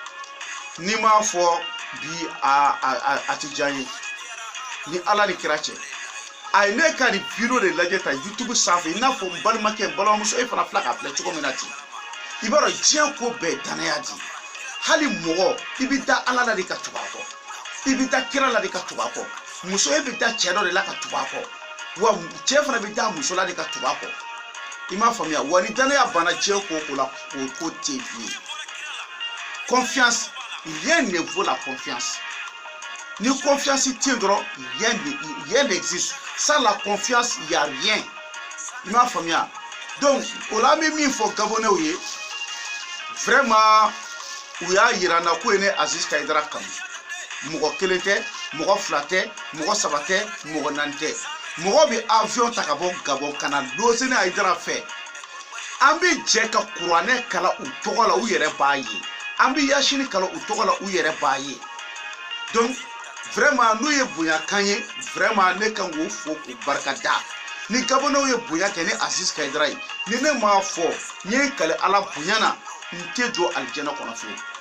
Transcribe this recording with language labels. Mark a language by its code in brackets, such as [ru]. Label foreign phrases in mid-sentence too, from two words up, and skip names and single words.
[bm] ni m'a fɔ bi a tɛ diya n ye ni Ala ni kira cɛ a ye ne ka nin video de lajɛ ta YouTube sanfɛ i n'a fɔ n balimakɛ n balimamuso e fana filɛ k'a filɛ cogo min na ten i b'a dɔn diɲɛ ko bɛɛ ye danaya di hali mɔgɔ i bɛ da Ala la de ka tugu a kɔ i bɛ da kira la de ka tugu a kɔ muso e bɛ da cɛ dɔ de la ka tugu a kɔ wa cɛ fana bɛ da muso la de ka tugu a kɔ i m'a faamuya wa ni danaya banna diɲɛ ko o ko la o ko tɛ bilen [fr] confiance rien ne vaut la confiance [bm] ni confiance tɛ yen dɔrɔn [fr] rien n'existe sans la confiance il y a rien [bm] i m'a faamuya donc o la an bɛ min fɔ gabonɛw ye vraiment u y'a yira n na ko ye ne Aziz Hayidara kanu mɔgɔ kelen tɛ mɔgɔ fila tɛ mɔgɔ saba tɛ mɔgɔ naani tɛ mɔgɔ bɛ avion ta ka bɔ Gabon ka na loger ne Hayidara fɛ an bɛ jɛ ka kuranɛ kalan u tɔgɔ la u yɛrɛ b'a ye an bɛ yasini kalan u tɔgɔ la u yɛrɛ b'a ye [fr] donc vraiment [bm] n'u ye bonya kan ye vraiment ne kan k'u fo k'u barikada ni gabonɛw ye bonya kɛ ni Aziz Hayidara ye ni ne m'a fɔ n ye kale Ala bonya na n tɛ jɔ alijɛnɛ kɔnɔ fiyewu